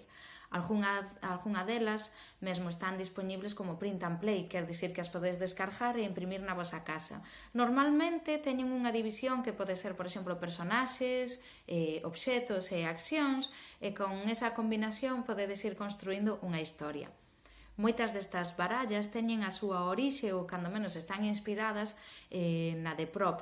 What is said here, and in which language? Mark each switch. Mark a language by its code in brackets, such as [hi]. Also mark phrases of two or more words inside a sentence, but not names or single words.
[gl] Algunha delas mesmo están disponibles como [en] print and play, [gl] quer dicir que as podedes descargar e imprimir na vosa casa. Normalmente teñen unha división que pode ser, por exemplo, personaxes, obxetos e accións, e con esa combinación podedes ir construindo unha historia. Moitas destas barallas teñen a súa orixe ou cando menos están inspiradas na de Prop.